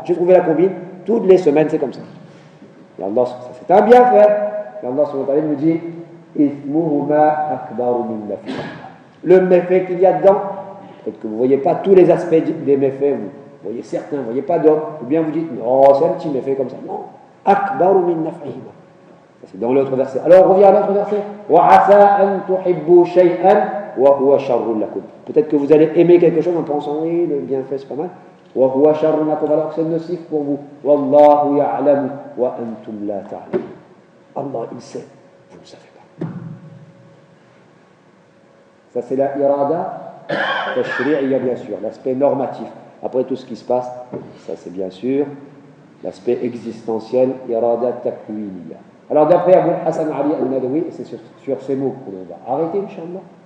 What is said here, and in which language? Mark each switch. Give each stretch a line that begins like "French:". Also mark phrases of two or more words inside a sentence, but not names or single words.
French: J'ai trouvé la combine, toutes les semaines, c'est comme ça. Et Allah, ça c'est un bienfait. Et Allah
Arabic: سبحانه وتعالى
French: me dit le méfait qu'il y a dedans, peut-être que vous ne voyez pas tous les aspects des méfaits, vous voyez certains, vous ne voyez pas d'autres, ou bien vous dites non, c'est un petit méfait comme ça. Non,
Arabic: أكبر من نفعهما.
French: C'est dans l'autre verset. Alors on revient à l'autre verset.
Arabic: وعسى أن تحبوا شيئا وهو شر لكم.
French: Peut-être que vous allez aimer quelque chose en pensant oui, le bienfait c'est pas mal.
Arabic: وهو شر لكم,
French: alors que c'est nocif pour vous.
Arabic: والله يعلم وأنتم لا تعلمون.
French: Allah il sait, vous ne savez pas. Ça c'est la
Arabic: إرادة تشريعية,
French: bien sûr, l'aspect normatif. Après tout ce qui se passe, ça c'est bien sûr l'aspect existentiel,
Arabic: إرادة تكوينية.
French: Alors d'après Abul Hassan Ali al-Nadwi, c'est sur ces mots qu'on va arrêter, Inch'Allah.